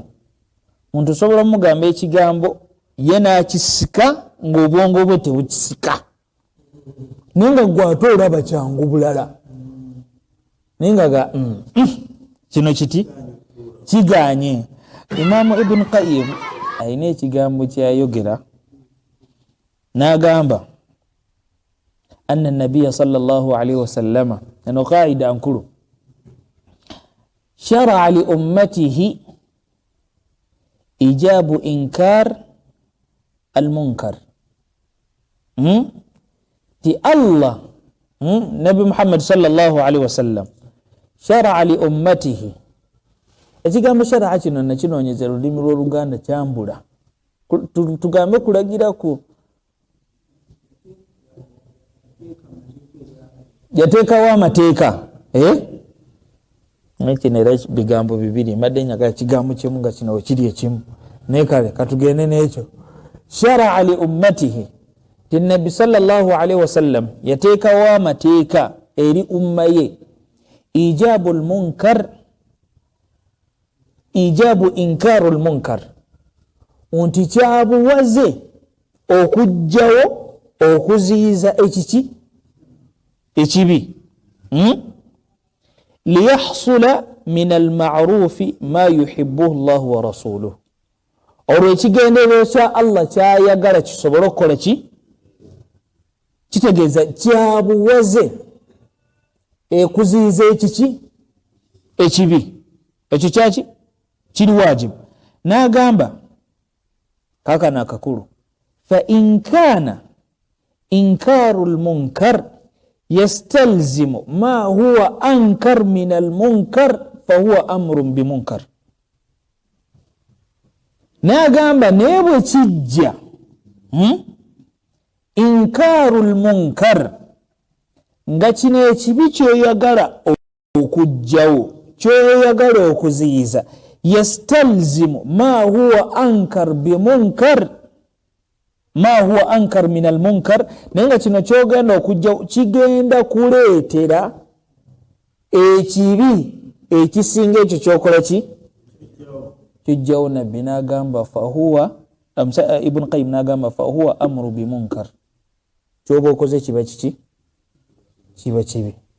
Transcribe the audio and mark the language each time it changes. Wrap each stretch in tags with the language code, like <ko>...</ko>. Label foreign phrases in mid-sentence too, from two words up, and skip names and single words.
<lg>Muntu osobola mugamba ekigambo ye n'akisika ng'obwongo bwe tebukisika, naye nga gwate olaba kyangu bulala, naye nga kino kiti kiganye. Imaamu Ibn Qayyim alina ekigambo kyayogera n'agamba</lg> <ar>أن النبي صلى الله عليه وسلم,</ar> <lg>eno qaida nkulu,</lg> <ar>شرع لأمته إيجاب إنكار المنكر. Ti Allah Nabi Muhammad صلى الله عليه وسلم شرع لأمته,</ar> <lg>ekigambo shara'a kino nakinoonyeza olulimi lw'Oluganda kyambula, tugambe kulagiraku, yateekawo amateeka. Kino era bigambo bibiri, mbadde njagala kigambo kimu nga kino kiri ekimu, naye kale katugende n'ekyo.</lg> <ar>شرع لأمته,</ar> <lg>ti Nabbi</lg> <ar>صلى الله عليه وسلم</ar> <lg>yateekawo amateeka eri umma ye,</lg> <ar>إيجاب المنكر، إيجاب إنكار المنكر,</ar> <lg>nti kyabuwaze okujjawo okuziyiza ekiki ekibi.</lg> <ar>ليحصل من المعروف ما يحبه الله ورسوله,</ar> <lg>olwo ekigenderero kya Allah kyayagala kisobole okukola ki, kitegeeza kyabuwaze ekuziyiza ekiki ekibi, ekyo kyaki kiri wajibu. N'agamba kakana akakulu,</lg> <ar>فإن كان إنكار المنكر يستلزم ما هو أنكر من المنكر فهو أمر بمنكر.</ar> <lg>N'agamba naye bwe kijja</lg> <ar>إنكار المنكر</ar> <lg>nga kino ekibi kyoyagala okujjawo, kyoyagala okuziyiza,</lg> <ar>يستلزم ما هو أنكر بمنكر، ما هو أنكر من المنكر,</ar> <lg>naye nga kino kyogenda okujjawo kigenda kuleetera ekibi ekisinga ekyo kyokola ki, kijjawo. Nabbi n'agamba fahuwa, Ibn Qayyim n'agamba</lg> <ar>فهو أمر بمنكر,</ar> <lg>kyoba okoze kiba kiki, kiba kibi.</lg>